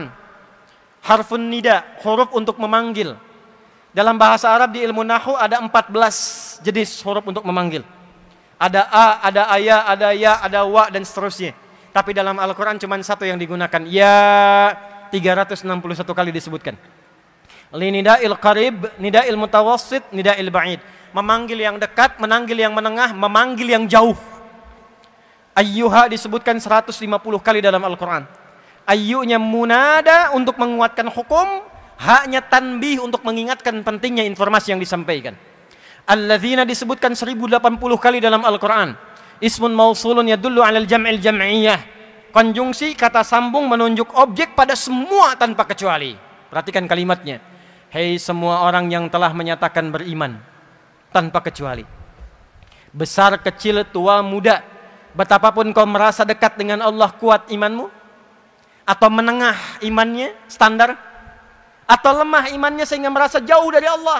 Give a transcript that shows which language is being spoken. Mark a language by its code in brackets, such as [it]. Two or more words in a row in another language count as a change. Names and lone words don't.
[ar] حرف نداء, [id] huruf untuk memanggil. Dalam bahasa Arab di ilmu Nahu ada 14 jenis huruf untuk memanggil. Ada a, ada aya, ada ya, ada wa, dan seterusnya. Tapi dalam Al-Quran cuma satu yang digunakan. Ya 361 kali disebutkan. [ar] لنداء القريب، نداء المتوسط، نداء البعيد. [id] Memanggil yang dekat, memanggil yang menengah, memanggil yang jauh. Ayyuha disebutkan 150 kali dalam Al-Quran. [ar] أيّ منادى [id] untuk menguatkan hukum, haknya tanbih untuk mengingatkan pentingnya informasi yang disampaikan. Alladzina disebutkan 1080 kali dalam Al-Quran. [ar] اسم موصول يدل على الجمع الجمعية. [id] Konjungsi kata sambung menunjuk objek pada semua tanpa kecuali. Perhatikan kalimatnya. Hei semua orang yang telah menyatakan beriman tanpa kecuali. Besar, kecil, tua, muda. Betapapun kau merasa dekat dengan Allah, kuat imanmu, atau menengah imannya, standar, atau lemah imannya sehingga merasa jauh dari Allah.